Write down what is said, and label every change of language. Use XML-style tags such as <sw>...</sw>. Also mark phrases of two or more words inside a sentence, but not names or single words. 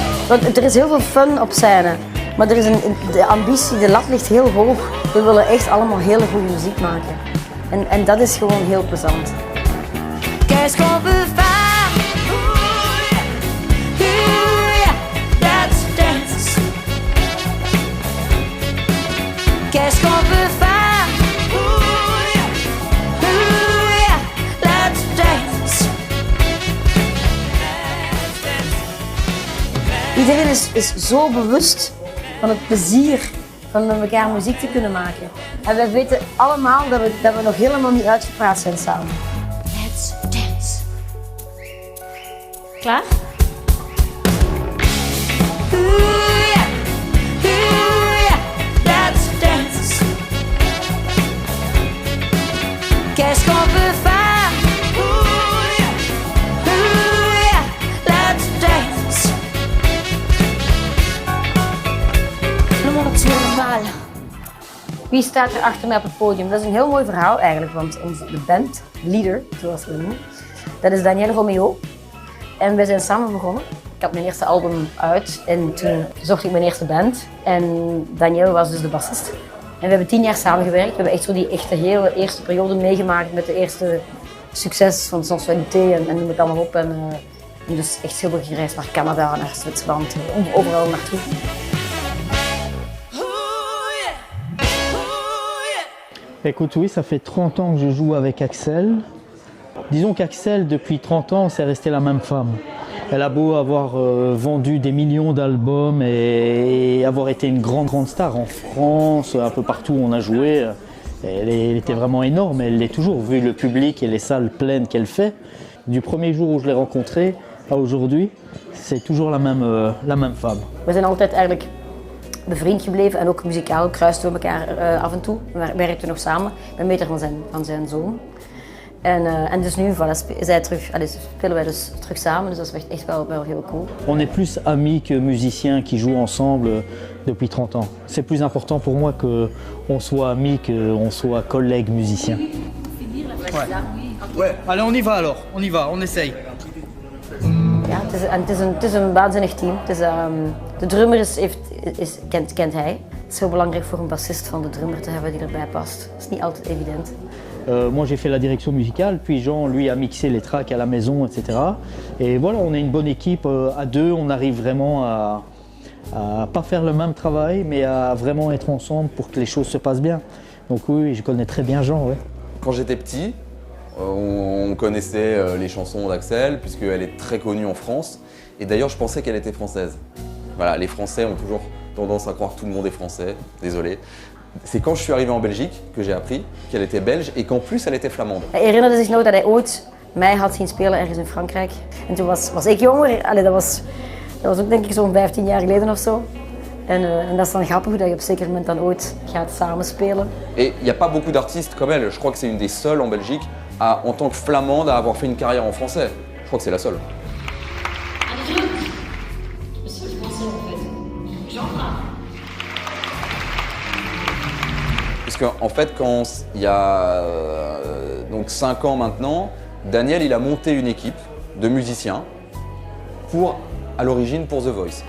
<nl>Want er is heel veel fun op scène. Maar er is de ambitie, de lat ligt heel hoog. We willen echt allemaal hele goede muziek maken. En dat is gewoon heel plezant.</nl> <fr>Qu'est-ce qu'on peut faire?</fr> <en>Let's dance.</en> <fr>Qu'est-ce qu'on peut faire?</fr> <en>Let's dance.</en> <nl>Iedereen is zo bewust van het plezier van met elkaar muziek te kunnen maken. En wij weten allemaal dat we nog helemaal niet uitgepraat zijn samen.</nl> <en>Let's dance.</en> <nl>Klaar?</nl> <en>Let's dance.</en> <fr>Qu'est-ce qu'on peut faire?</fr> <en>Let's dance.</en> <nl>Nummer 2 normaal. Wie staat er achter mij op het podium? Dat is een heel mooi verhaal eigenlijk, want de bandleader, zoals we noemen, dat is Daniel Romeo. En wij zijn samen begonnen. Ik had mijn eerste album uit en toen zocht ik mijn eerste band. En Daniel was dus de bassist. En we hebben 10 jaar samengewerkt. We hebben echt zo die echte hele eerste periode meegemaakt met de eerste succes van Sensualité en noem het allemaal op. En dus echt heel veel gereisd naar Canada, naar Zwitserland, overal naartoe.</nl> <fr>Écoute, oui, ça fait 30 ans que je joue avec Axel. Disons qu'Axel, depuis 30 ans, c'est resté la même femme. Elle a beau avoir vendu des millions d'albums et avoir été une grande star en France, un peu partout où on a joué. Elle était vraiment énorme, elle l'est toujours, vu le public et les salles pleines qu'elle fait. Du premier jour où je l'ai rencontrée à aujourd'hui, c'est toujours la même femme.</fr> <nl>We zijn altijd eigenlijk bevriend gebleven en ook muzikaal kruisten we elkaar af en toe. We werkten nog samen. Ik ben meter van zijn zoon. En dus nu spelen wij dus terug samen, dus dat is echt wel heel cool.</nl> <fr>On est plus amis que musiciens qui jouent ensemble depuis 30 ans. C'est plus important pour moi qu'on soit amis qu'on soit collègues musiciens. Ouais, allez on y va alors, on essaye.</fr> <nl>Ja, het is een waanzinnig team. De drummer kent hij. Het is heel belangrijk voor een bassist van de drummer te hebben die erbij past. Dat is niet altijd evident.</nl> <fr>Moi j'ai fait la direction musicale, puis Jean lui a mixé les tracks à la maison, etc. Et voilà, on est une bonne équipe, à deux on arrive vraiment à pas faire le même travail, mais à vraiment être ensemble pour que les choses se passent bien. Donc oui, je connais très bien Jean. Ouais. Quand j'étais petit, on connaissait les chansons d'Axel, puisqu'elle est très connue en France. Et d'ailleurs, je pensais qu'elle était française. Voilà, les Français ont toujours tendance à croire que tout le monde est français, désolé. C'est quand je suis arrivé en Belgique que j'ai appris qu'elle était belge et qu'en plus elle était flamande.</fr> <nl>Hij herinnerde zich nog dat hij ooit mij had zien spelen ergens in Frankrijk. En toen was ik jonger. Allee, dat was ook denk ik zo'n 15 jaar geleden of zo. En dat is dan grappig dat je op een zeker moment dan ooit gaat samenspelen.</nl> <fr>Et il n'y a pas beaucoup d'artistes comme elle. Je crois que c'est une des seules en Belgique à, en tant que flamande à avoir fait une carrière en français. Je crois que c'est la seule. En fait, quand il y a donc 5 ans maintenant, Daniel il a monté une équipe de musiciens à l'origine pour The Voice.</fr>